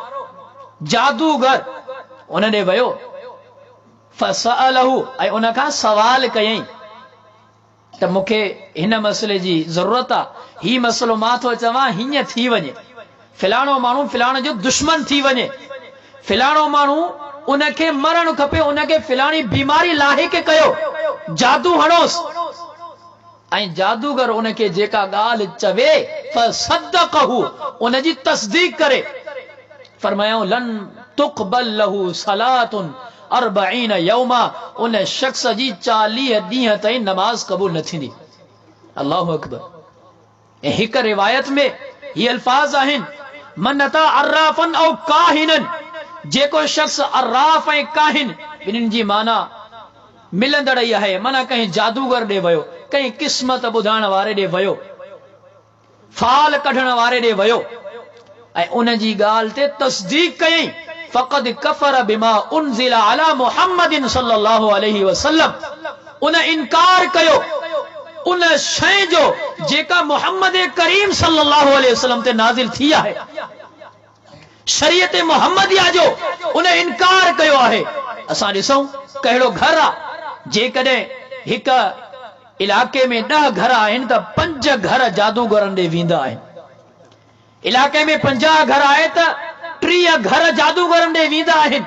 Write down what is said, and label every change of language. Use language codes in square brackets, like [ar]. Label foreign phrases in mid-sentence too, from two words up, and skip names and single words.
[sd] जादूगर उन ॾे वियो, फसअलहु, ऐं उन खां सवाल कयईं त मूंखे हिन मसइले जी ज़रूरत आहे, ही मसइलो मां थो चवां हीअं थी वञे, फिलाणो माण्हू फिलाणे जो दुश्मन थी वञे, फिलाणो माण्हू उनखे मरणु खपे, उनखे फिलाणी बीमारी लाहिक कयो, जादू हणोसि। ऐं जादूगर उनखे जेका ॻाल्हि चवे, फसद्दक़हु, उनजी तस्दीक करे, फरमायो [ar] لن تقبل له صلاة أربعين يوما, [sd] उन शख्स जी 40 ॾींहं ताईं नमाज क़बूल न थींदी। [ar] الله أكبر. [sd] ऐं हिक रिवायत में ये अल्फाज आहिनि, [ar] من أتى عرافا أو كاهنا, [sd] जेको शख्स अर्राफ ऐं काहिन ॿिन्हिनि जी माना मिलंदड़ ई आहे, माना कहीं जादूगर ॾे वियो, कहीं क़िस्मत ॿुधाइण वारे ॾे वियो, फाल कढण वारे ॾे वियो, ऐं उन जी ॻाल्हि ते तस्दीक कयईं, [ar] فقد كفر بما أنزل على محمد صلى الله عليه وسلم, [sd] उन इनकार कयो उन शइ जो जेका मुहम्मद करीम सल्लल्लाहु अलैहि वसल्लम ते नाज़िल थी आहे, शरीयत मुहम्मदिया जो उन इनकार कयो आहे। असां ॾिसूं कहिड़ो घर आहे, जेकॾहिं हिक इलाके में 10 घर आहिनि त 5 घर जादूगरनि ॾे वेंदा आहिनि, इलाके में 50 घर आहे त 30 घर जादूगरनि ॾे वेंदा आहिनि।